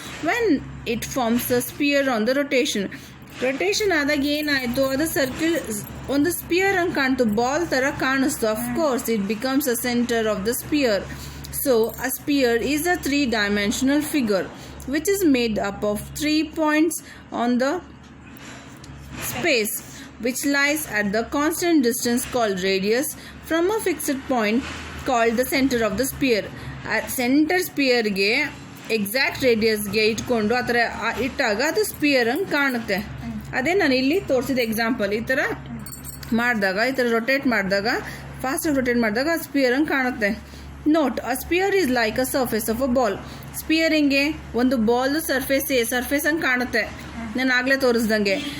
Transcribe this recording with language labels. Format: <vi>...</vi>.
<en>when it forms a sphere on the rotation</en> <kn>ಆದಾಗ ಏನಾಯಿತು? ಅದು ಸರ್ಕಲ್ ಒಂದು ಸ್ಪಿಯರ್ ಹಂಗೆ ಕಾಣ್ತು, ಬಾಲ್ ಥರ ಕಾಣಿಸ್ತು.</kn> <en>Of course it becomes a centre of the sphere. So a sphere is a 3-dimensional figure which is made up of 3 points on the space which lies at the constant distance called radius from a fixed point called the center of the sphere.</en> <kn>Centre ಸ್ಪಿಯರ್ಗೆ exact ರೇಡಿಯಸ್ಗೆ ಇಟ್ಕೊಂಡು ಆ ಥರ ಇಟ್ಟಾಗ ಅದು spear ಹಂಗೆ ಕಾಣುತ್ತೆ. ಅದೇ ನಾನು ಇಲ್ಲಿ ತೋರಿಸಿದ ಎಕ್ಸಾಂಪಲ್. ಈ ಥರ ಮಾಡಿದಾಗ, ಈ ಥರ ರೊಟೇಟ್ ಮಾಡಿದಾಗ, ಫಾಸ್ಟಾಗಿ ರೊಟೇಟ್ ಮಾಡಿದಾಗ ಆ ಸ್ಪಿಯರ್ ಹಂಗೆ ಕಾಣುತ್ತೆ.</kn> <en>Note, a sphere is like a surface of a ball.</en> <kn>Spear ಹಿಂಗೆ ಒಂದು ಬಾಲ್ದು ಸರ್ಫೇಸ್ ಹಂಗೆ ಕಾಣುತ್ತೆ. ನಾನು ಆಗಲೇ ತೋರಿಸ್ದಂಗೆ.</kn>